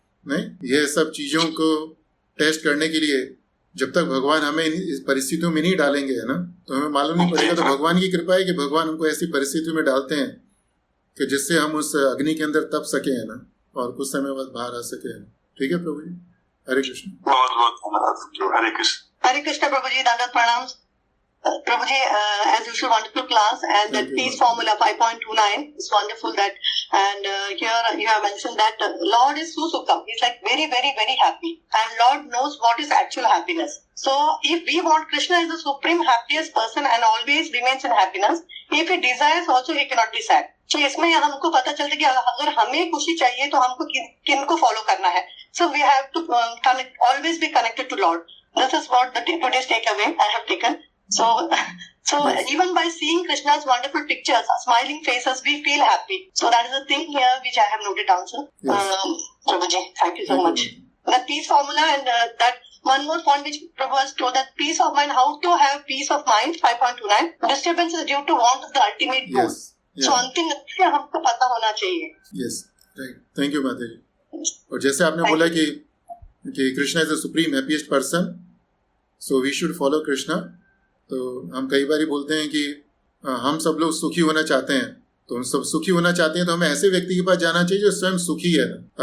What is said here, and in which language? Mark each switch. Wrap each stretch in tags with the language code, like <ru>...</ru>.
<hi>नहीं, ये सब चीजों को टेस्ट करने के लिए जब तक भगवान हमें इस परिस्थितियों में नहीं डालेंगे, है ना, तो हमें मालूम नहीं पड़ेगा। तो भगवान की कृपा है कि भगवान हमको ऐसी परिस्थितियों में डालते हैं कि जिससे हम उस अग्नि के अंदर तप सके, है ना, और कुछ समय बाद बाहर आ सके। ठीक है प्रभु जी, हरे कृष्ण। बहुत बहुत धन्यवाद। हरे कृष्ण। हरे कृष्ण प्रभु जी, दंडवत प्रणाम।</hi> <en>प्रभु जी, as usual, wonderful class, and that peace formula 5.29 is wonderful. That and here you have mentioned that Lord is Susukham. He's like very, very, very happy, and Lord knows what is actual happiness. So if we want, Krishna is the supreme happiest person and always remains in happiness. If he desires also, he cannot be sad.</en> <hi>So इसमें हमको पता चलता है कि अगर हमें खुशी चाहिए तो हमको किन को फॉलो करना है.</hi> <en>So we have to always be connected to Lord. This is what the today's takeaway I have taken. So even by seeing Krishna's wonderful pictures, smiling faces, we feel happy. So that is the thing here which I have noted down, sir. Yes. Prabhuji, thank you so much. The peace formula, and that one more point which Prabhu has told, that peace of mind, how to have peace of mind, 5.29. Disturbance is due to want the ultimate goal. Yes. Yeah.</en> <hi>So अंतिम लक्ष्य हमको पता होना चाहिए.</hi> <en>Yes, right. Thank you</en> <hi>माता जी। और जैसे आपने बोला कि</hi> <en>Krishna is the supreme happiest person, so we should follow Krishna.</en> <hi>तो हम कई बार बोलते हैं कि हम सब लोग सुखी होना चाहते हैं, तो हम सब सुखी होना चाहते हैं तो हमें ऐसे व्यक्ति के पास जाना चाहिए जो स्वयं सुखी है ना।</hi>